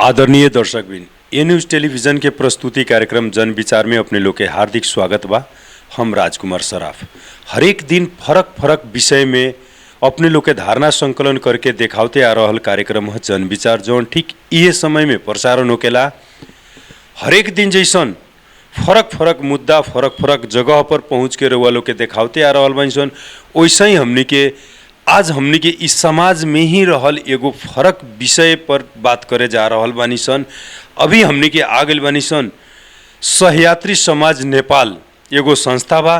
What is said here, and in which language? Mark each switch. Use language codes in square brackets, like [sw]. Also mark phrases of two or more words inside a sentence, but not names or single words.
[bho] आदरणीय दर्शकबिन, ए न्यूज़ टेलीविज़न के प्रस्तुति कार्यक्रम जन विचार में अपने लोग के हार्दिक स्वागत बा। हम राजकुमार सराफ हर एक दिन फरक फरक विषय में अपने लोग के धारणा संकलन करके देखावते आ रहल कार्यक्रम है जन विचार, जौन ठीक ये समय में प्रसारण होकेला। हर एक दिन जैसन फरक फरक मुद्दा फरक फरक जगह पर पहुँच के रउआ लोग के देखावते आ रहल बानी सन। वैसे ही हमनी के आज हमनी के इस समाज में ही रहल एगो फरक विषय पर बात करे जा रहल बानी सन। अभी हमनी के आ गइल बानी सन सहयात्री समाज नेपाल एगो संस्था बा।